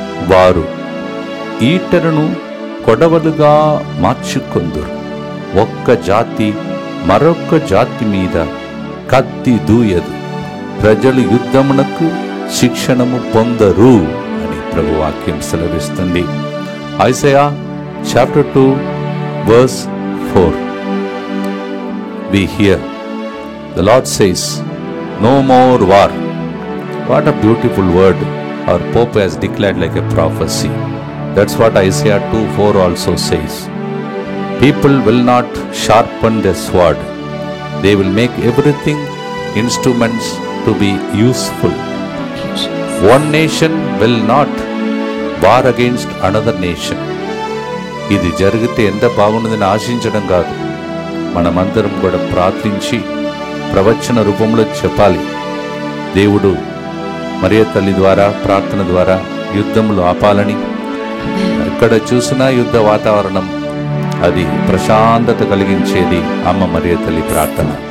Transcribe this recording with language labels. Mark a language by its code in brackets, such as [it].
[te] వారు ఈటెలను కొడవలుగా మార్చుకొందురు, ఒక్క జాతి మరొక్క జాతి మీద కత్తి దూయదు, ప్రజలు యుద్ధమునకు శిక్షణము పొందరు అని ప్రభు వాక్యం సెలవిస్తుంది. Isaiah chapter 2 verse 4. [en] We hear the Lord says, no more war. What a beautiful word our Pope has declared like a prophecy. That's what Isaiah 2:4 also says. People will not sharpen their sword. They will make everything instruments to be useful. One nation will not war against another nation. [te] ఇది జరిగితే ఎంత బాగుంటుందని ఆశించడం కాదు, మనమందరం కూడా ప్రార్థించి ప్రవచన రూపంలో చెప్పాలి. దేవుడు మరియ తల్లి ద్వారా ప్రార్థన ద్వారా యుద్ధములు ఆపాలని, ఎక్కడ చూసినా యుద్ధ వాతావరణం అది ప్రశాంతత కలిగించేది అమ్మ మరియ తల్లి ప్రార్థన.